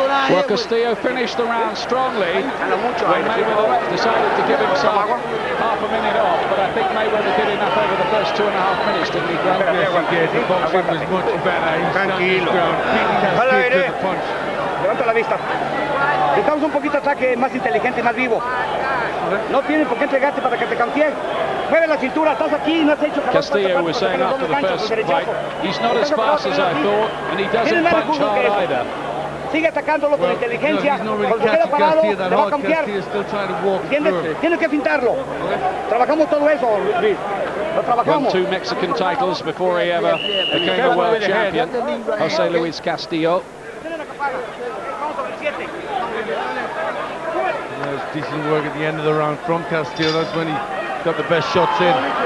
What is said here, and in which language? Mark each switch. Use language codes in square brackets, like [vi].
[en] Well, Castillo finished the round strongly when Mayweather decided to give himself half a minute off, but I think Mayweather did enough over the first 2.5 minutes, didn't he, Grant? Yes, he did. The boxing was much better. He stood his ground, beating Castillo to the punch. [es] Levanta la vista. Necesitamos un poquito de ataque más inteligente, más vivo. No tienen por qué entregarte para que te cantee. Mueve la cintura, estás aquí, no has hecho... [en] Castillo was saying after the first fight, he's not as fast as I thought, and he doesn't punch hard either. [es] Sigue atacándolo con inteligencia. Cuando se queda parado, le va a cambiar. ¿Entiendes? Tienes que pintarlo. Trabajamos todo eso, Luis. Lo trabajamos. [en] Won 2 Mexican titles before he ever became a world champion. Jose Luis Castillo. There's decent work at the end of the round from Castillo. That's when he got the best shots in.